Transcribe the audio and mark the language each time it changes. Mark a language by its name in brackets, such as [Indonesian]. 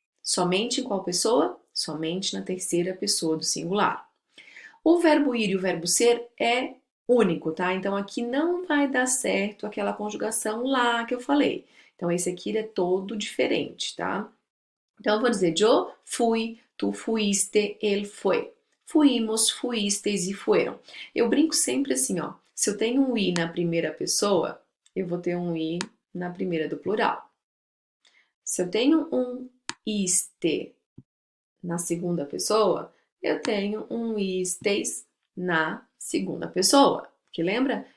[Portuguese] Somente em qual pessoa? Somente na terceira pessoa do singular. O verbo ir e o verbo ser é único, tá? Então aqui não vai dar certo aquela conjugação lá que eu falei. Então esse aqui é todo diferente, tá? Então eu vou dizer [Spanish] yo fui, tu fuiste, [Portuguese] ele foi. [Spanish] Fuimos, fuisteis e fueron. [Portuguese] Eu brinco sempre assim, ó. Se eu tenho um i na primeira pessoa, eu vou ter um i na primeira do plural. Se eu tenho um iste na segunda pessoa, eu tenho um istes na segunda pessoa. Que lembra?